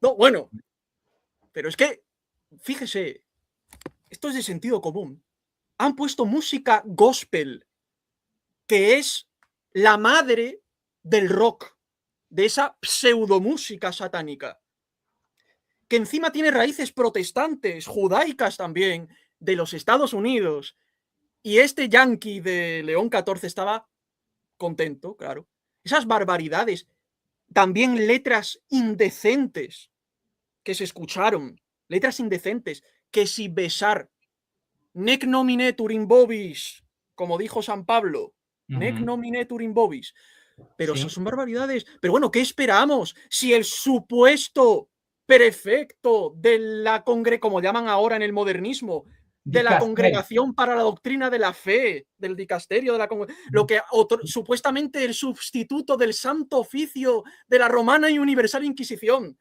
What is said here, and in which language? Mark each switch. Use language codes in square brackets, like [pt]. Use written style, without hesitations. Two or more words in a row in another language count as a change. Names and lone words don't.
[es] No, bueno, pero es que, fíjese, esto es de sentido común, han puesto música gospel, que es la madre del rock, de esa pseudomúsica satánica, que encima tiene raíces protestantes, judaicas también, de los Estados Unidos. Y este yankee de León XIV estaba contento, claro. Esas barbaridades, también letras indecentes que se escucharon, letras indecentes, que si besar, [la] nec nominetur in vobis, [es] como dijo San Pablo, [la] nec nominetur in vobis. [es] Pero Sí. eso son barbaridades. Pero bueno, ¿qué esperamos? Si el supuesto prefecto de la como llaman ahora en el modernismo, de la Dicasterio. Congregación para la Doctrina de la Fe, del dicasterio de la lo que supuestamente el sustituto del Santo Oficio de la Romana y Universal Inquisición.